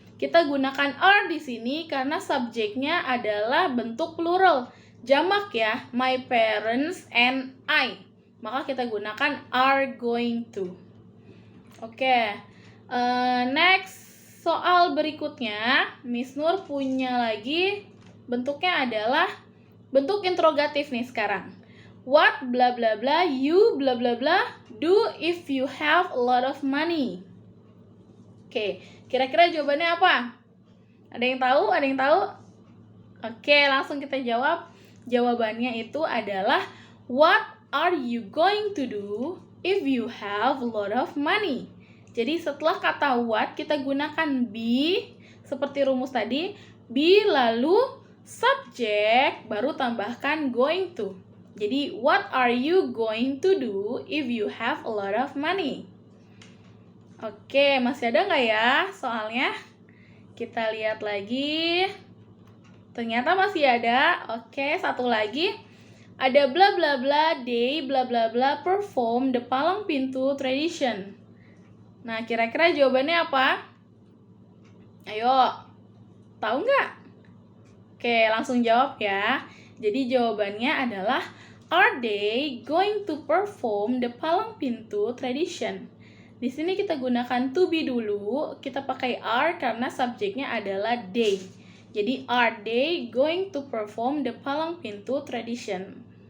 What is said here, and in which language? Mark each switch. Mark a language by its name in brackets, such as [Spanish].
[Indonesian] Kita gunakan are di sini karena subjeknya adalah bentuk plural. Jamak ya, [English] my parents and I. [Indonesian] Maka kita gunakan are going to. Oke, next soal berikutnya, Miss Nur punya lagi bentuknya adalah bentuk interrogatif nih sekarang. [English] What bla bla bla you bla bla bla do if you have a lot of money? [Indonesian] Oke, kira-kira jawabannya apa? Ada yang tahu? Ada yang tahu? Oke, langsung kita jawab. Jawabannya itu adalah [English] what are you going to do if you have a lot of money? [Indonesian] Jadi setelah kata what kita gunakan be seperti rumus tadi, be lalu subjek baru tambahkan going to. Jadi [English] what are you going to do if you have a lot of money? [Indonesian] Oke, masih ada nggak ya soalnya? Kita lihat lagi. Ternyata masih ada. Oke, satu lagi. Ada [English] bla bla bla they bla bla bla perform the palang pintu tradition. [Indonesian] Nah, kira-kira jawabannya apa? Ayo, tahu nggak? Oke, langsung jawab ya. Jadi jawabannya adalah [English] are they going to perform the palang pintu tradition? [Indonesian] Di sini kita gunakan to be dulu, kita pakai are karena subjeknya adalah they. [English] Jadi are they going to perform the palang pintu tradition?